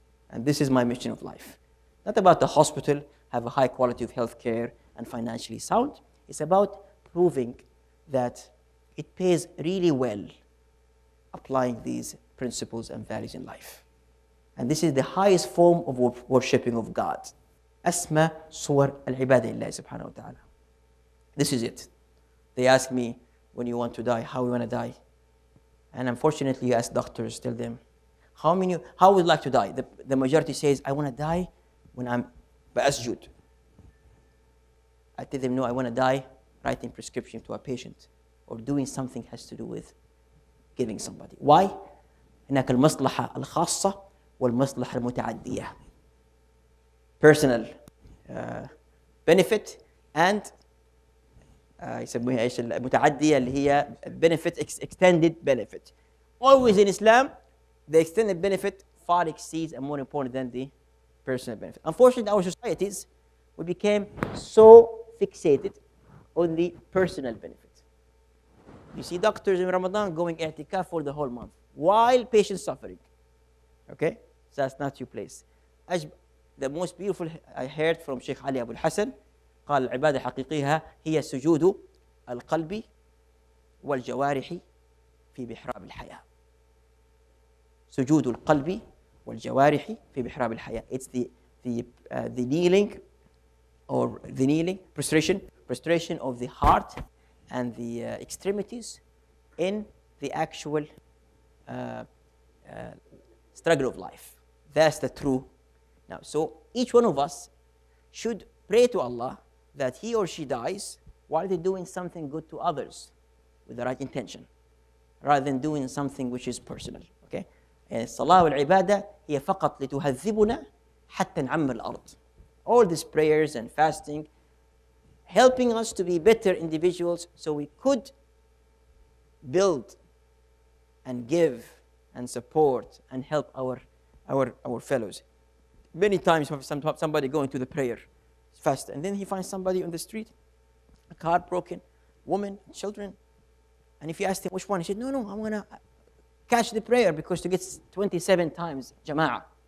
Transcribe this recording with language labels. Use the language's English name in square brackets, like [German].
[English] And this is my mission of life. Not about the hospital, have a high quality of health care and financially sound. It's about proving that it pays really well applying these principles and values in life. And this is the highest form of worshipping of God. [Arabic] أسمى صور العبادة لله سبحانه وتعالى. [English] This is it. They ask me, when you want to die, how you want to die? And unfortunately, you ask doctors, tell them, how would you like to die? The majority says, I want to die when I'm [Arabic] بأسجد. [English] I tell them, no, I want to die writing prescription to a patient or doing something has to do with giving somebody. Why? [Arabic] هناك المصلحة الخاصة والمصلحة المتعدية. [English] Personal benefit and [Arabic] يسموها ايش المتعدية اللي هي [English] benefit extended benefit. Always in Islam, the extended benefit far exceeds and more important than the personal benefit. Unfortunately, our societies, we became so fixated on the personal benefit. You see doctors in Ramadan going i'tikaf for the whole month while patients suffering. Okay? So that's not your place. The most beautiful I heard from Sheikh Ali Abu al-Hasan [Arabic] قال العبادة الحقيقية هي سجود القلب والجوارح في بحراب الحياة. سجود القلب والجوارح في بحراب الحياة. [English] It's the kneeling or the kneeling prostration of the heart and the extremities in the actual struggle of life. That's the true. Now, so each one of us should pray to Allah that he or she dies while they're doing something good to others with the right intention, rather than doing something which is personal. Okay? [Arabic] الصلاة والعبادة هي فقط لتهذبنا حتى نعمر الأرض. [English] All these prayers and fasting helping us to be better individuals so we could build and give and support and help our fellows. Many times somebody going to the prayer fast and then he finds somebody on the street, a car broken, woman, children, and if you ask him which one, he said, no, I'm going to catch the prayer because to get 27 times jama'ah.